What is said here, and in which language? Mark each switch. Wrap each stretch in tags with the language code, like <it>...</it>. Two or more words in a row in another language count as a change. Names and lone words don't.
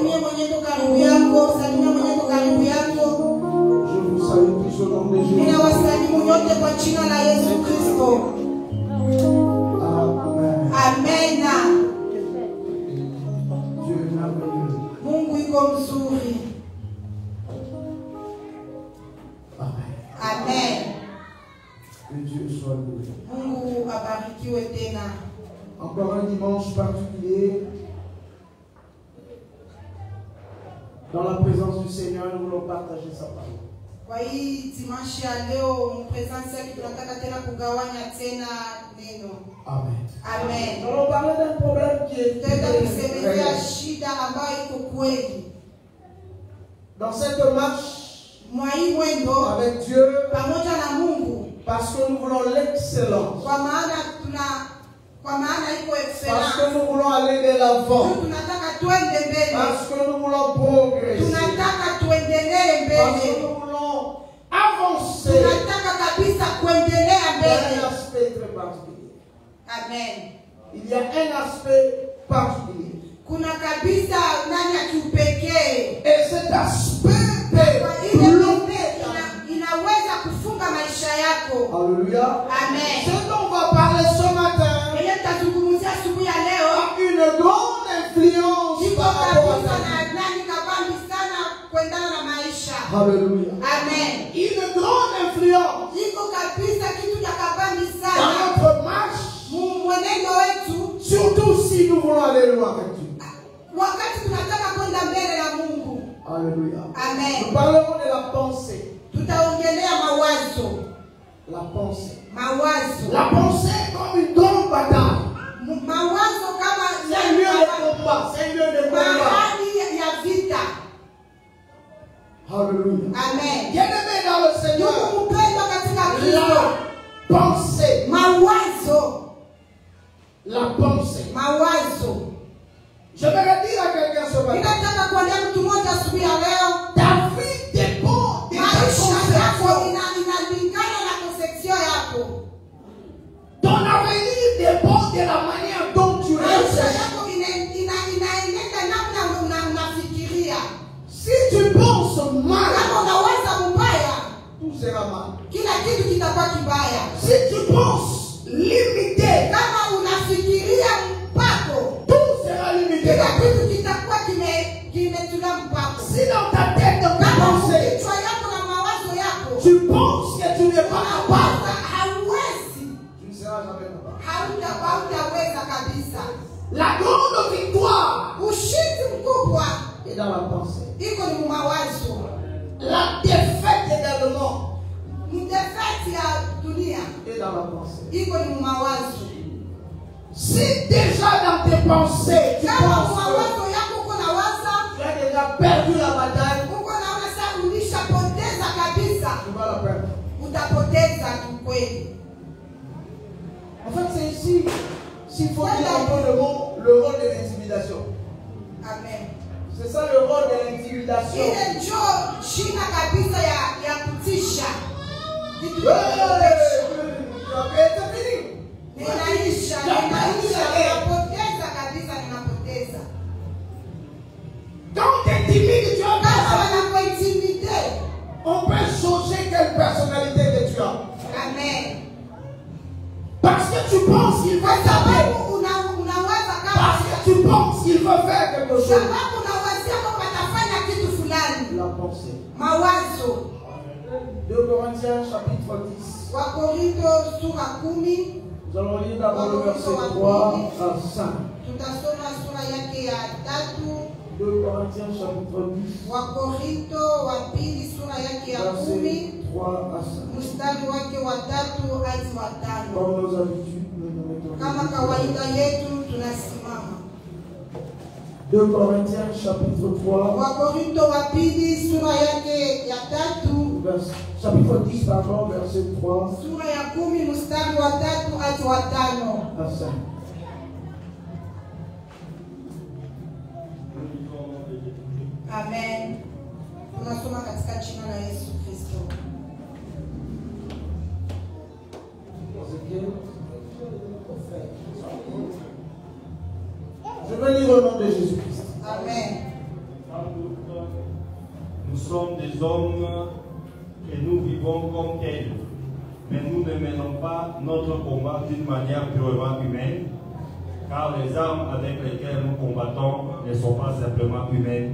<fr>Je vous salue tous au nom de Jésus. Amen. Dieu est merveilleux.</fr> <sw>Mungu iko mzuri. Amen. Amen.</sw> <fr>Que Dieu soit loué.</fr> <sw>Mungu abarikiwe tena.</sw> <fr>Encore un dimanche particulier. Dans la présence du Seigneur, nous voulons partager sa parole.</fr> <sw>Kwa hii dimanche ya leo mpresence yake tunataka tena kugawanya tena neno. Amen. Amen.</sw> <fr>Nous allons parler d'un problème qui est</fr> <sw>Tenda kusemea shida ambayo iko kweli.</sw> <fr>dans cette marche</fr> <sw>Mwa hii mwendo</sw> <fr>avec Dieu,</fr> <sw>pamoja na Mungu,</sw> <fr>parce que nous voulons l'excellence,</fr> <sw>kwa maana iko</sw> <fr>parce</fr> <sw>excellence.</sw> <fr>que nous voulons aller de l'avant,</fr> <sw>Tunataka tuende mbele.</sw> <fr>parce que nous voulons progresser,</fr> <sw>Tunataka tuendelee</sw> <fr>parce que</fr> <sw>mbele.</sw> <fr>nous voulons avancer.</fr> <sw>Tunataka kabisa kuendelea</sw> <fr>Il y a</fr> <sw>mbele.</sw> <fr>un aspect très particulier. Amen. Il y a un aspect particulier.</fr> <sw>Kuna kabisa ndani ya kiupekee.</sw> <fr>Et cet aspect</fr> <sw>Kwa</sw> <fr>est</fr> <sw>ile</sw> <fr>bloqué.</fr> <sw>inaweza kufunga maisha yako.</sw> <fr>Alléluia. Amen. Ce dont on va parler ce matin</fr> <sw>Ile tutazungumzia asubuhi ya leo</sw> <fr>a une grande influence</fr> <sw>iko</sw> <fr>par rapport</fr> <sw>kabisa</sw> <fr>à</fr> <sw>na</sw> <fr>la vie.</fr> <sw>nani kabambi sana kuendana na maisha. Alléluia. Amen.</sw> <fr>Une grande influence</fr> <sw>Iko kabisa kitu cha kabambi</sw> <fr>dans</fr> <sw>sana.</sw> <fr>notre marche,</fr> <sw>Mwenendo wetu</sw> <fr>surtout si nous voulons aller loin avec Dieu.</fr> <sw>wakati tunataka kwenda mbele na Mungu. Alléluia. Amen.</sw> <fr>Nous parlerons de la pensée.</fr> <sw>Tutaongelea mawazo.</sw> <fr>La pensée.</fr> <sw>Mawazo.</sw> <fr>La pensée comme une grande bataille.</fr> <sw>Mawazo kama</sw> <fr>C'est un lieu de combat. C'est un lieu de combat.</fr> <sw>mahali ya vita. Alléluia. Amen.</sw> <fr>Bien-aimé dans le Seigneur,</fr> <sw>Mungu mpendwa katika Kristo.</sw> <fr>la pensée.</fr> <sw>Mawazo.</sw> <fr>La pensée.</fr> <sw>Mawazo.</sw> <fr>Je vais le dire à quelqu'un ce matin.</fr> <sw>Ninataka kuambia mtu mmoja asubuhi ya leo.</sw> <fr>Ta vie dépend de ta</fr> <sw>Maisha yako</sw> <fr>conception.</fr> <sw>inalingana na conception yako.</sw> <fr>Ton avenir dépend de la manière dont tu</fr> <sw>Maisha</sw> <fr>réfléchis.</fr> <sw>yako inaenenda namna unafikiria.</sw> <fr>Si tu penses mal,</fr> <sw>Kama unawaza mbaya,</sw> <fr>tout sera mal.</fr> <sw>kila kitu kitakuwa kibaya.</sw> <fr>Si tu penses limité,</fr> <sw>Kama unafikiria mpako,</sw> <fr>tout sera limité.</fr> <sw>kila kitu kitakuwa kimetulia mpako.</sw> <fr>Si dans ta tête, dans ta</fr> <sw>Kama</sw> <fr>pensée,</fr> <sw>kichwa yako na mawazo yako</sw> <fr>tu penses que tu n'es pas capable,</fr> <sw>unawaza hauwezi,</sw> <fr>tu ne seras jamais capable.</fr> <sw>hautaweza kabisa.</sw> <fr>La grande victoire</fr> <sw>Ushindi mkubwa</sw> <fr>est dans la pensée.</fr> <sw>iko ni mawazo.</sw> <fr>La défaite également</fr> <sw>Mdefeti ya dunia</sw> <fr>est dans la pensée.</fr> <sw>iko ni mawazo.</sw> <fr>Si déjà dans tes pensées, tu</fr> <sw>Kama</sw> <fr>penses que</fr> <sw>mawazo yako uko na waza,</sw> <fr>tu as déjà perdu la bataille,</fr> <sw>uko naona sasa ulishapoteza kabisa,</sw> <fr>tu vas la perdre.</fr> <sw>utapoteza kweli.</sw> <fr>En fait, c'est ici, s'il faut dire un peu le rôle de l'intimidation. Amen. C'est ça le rôle de l'intimidation.</fr> <sw>Ile njo shina kabisa ya kutisha. Kitu</sw> <fr>Ouais,</fr> <sw>ya kutisha.</sw> <fr>c'est fini.</fr> <sw>Ninaisha, ninapoteza kabisa, ninapoteza.</sw> <fr>Quand tu es timide, tu as</fr> <sw>Kama</sw> <fr>personne.</fr> <sw>wanakuintimide.</sw> <fr>On peut changer quelle personnalité que tu as. Amen. Parce que tu penses qu'il va</fr> <sw>Kwa</sw> <fr>t'appeler.</fr> <sw>sababu unawaza kama</sw> <fr>Parce que tu penses qu'il va faire quelque quelque chose.</fr> <sw>sababu unawazia kwamba atafanya kitu fulani.</sw> <fr>La pensée.</fr> <sw>Mawazo.</sw> <fr>2 Corinthiens chapitre 10.</fr> <sw>Wakorintho sura 10.</sw> <fr>Nous allons lire d'abord le verset 3 à 5.</fr> <sw>Tutasoma sura yake ya 3.</sw> <fr>2 Corinthiens chapitre 10.</fr> <sw>Wakorintho wa pili sura yake ya 10.</sw> <fr>Verset 3 à 5.</fr> <sw>Mstari wake wa 3 hadi wa 5.</sw> <fr>Comme nos habitudes, nous nous mettons.</fr> <sw>Kama kawaida yetu tunasimama.</sw> <fr>2 Corinthiens chapitre 3.</fr> <sw>Wakorintho wa pili sura yake ya 3.</sw> <fr>Chapitre 10, pardon, verset 3.</fr> <sw>Sura ya 10 mstari wa 3 hadi wa 5.</sw> <fr>À 5. Amen.</fr> <sw>Tunasoma katika jina la Yesu Kristo.</sw> <fr>Je vais lire au nom de Jésus-Christ. Amen. Nous sommes des hommes et nous vivons comme tels, mais nous ne menons pas notre combat d'une manière purement humaine, car les armes avec lesquelles nous combattons ne sont pas simplement humaines.</fr>